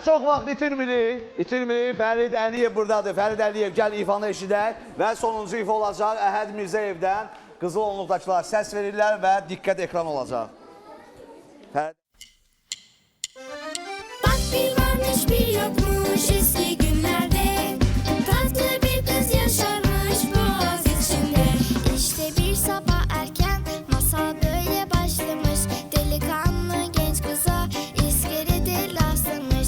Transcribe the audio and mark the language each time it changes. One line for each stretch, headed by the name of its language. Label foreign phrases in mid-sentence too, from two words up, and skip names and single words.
Azerbaijani: Çox vaxt itirmirik. Fərid Əliyev buradadır. Fərid Əliyev gəl ifanı eşidək. Və sonuncu ifa olacaq Əhəd Mirzəyevdən. Qızıl onluqdakılar səs verirlər və diqqət ekran olacaq.
Turkish: Bak bir varmış bir yokmuş eski günlerde. Tatlı bir kız yaşarmış boğaz içinde. İşte bir sabah erken masal böyle başlamış. Delikanlı genç kıza iskelede rastlamış.